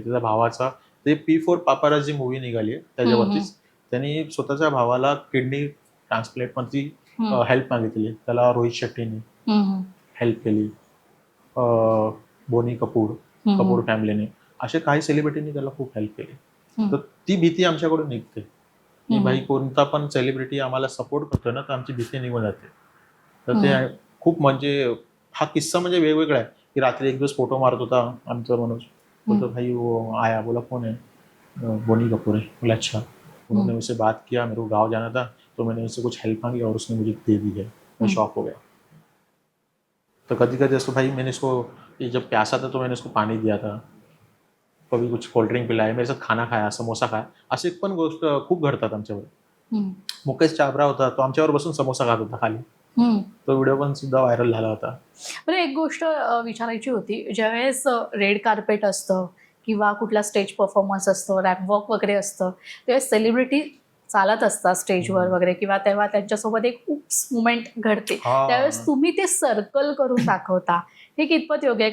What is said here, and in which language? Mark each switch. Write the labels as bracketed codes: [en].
[mr] त्याच्या भावाचा ते P4 पापाराझी मूवी निघाली आहे, त्याच्यावरतीच त्यांनी स्वतःच्या भावाला किडनी ट्रान्सप्लांटमध्ये हेल्प मागितली. त्याला रोहित शेट्टीने हेल्प केली, बोनी कपूर फॅमिलीने, असे काही सेलिब्रिटींनी त्याला खूप हेल्प केली. तर ती भीती आमच्याकडून निघते की भाई कोणता पण सेलिब्रिटी आम्हाला सपोर्ट करतो ना, तर आमची भीती निघून जाते. तर ते खूप म्हणजे हा किस्सा म्हणजे वेगवेगळा आहे की रात्री एक दिवस फोटो मारत होता आमचा मनोज, [hi] बोलतो भाई वो आया, बोला कौन है, बोनी कपूर है, बोला अच्छा, उन्होंने मुझसे बात किया, मेरे को गाँव जाना था तो मैंने उससे कुछ हेल्प मांगी और उसने मुझे दे दी है, मैं शॉक हो गया। तो कभी कभी ऐसा भाई मैंने इसको, ये जब प्यासा था तो मैंने उसको पानी दिया था, कभी कुछ कोल्ड ड्रिंक पिलाय, मेरे साथ खाना खाया, समोसा खाया, [mr] असे पण गोष्ट खूप घडतात आमच्यावर। मुकेश चाबरा होता, तो आमच्यावर बसून समोसा खात होता खाली, तो व्हिडिओ पण सुद्धा व्हायरल झाला होता। बरं, एक गोष्ट विचारायची होती, ज्यावेळेस रेड कार्पेट असतं किंवा कुठला स्टेज परफॉर्मन्स असतो, रॅप वॉक वगैरे असतं, त्यावेळेस सेलिब्रिटी चालत असतात स्टेजवर वगैरे, किंवा तेव्हा त्यांच्यासोबत एक उप्स मुमेंट घडते, त्यावेळेस तुम्ही ते सर्कल करून दाखवता, हे कितपत योग्य आहे?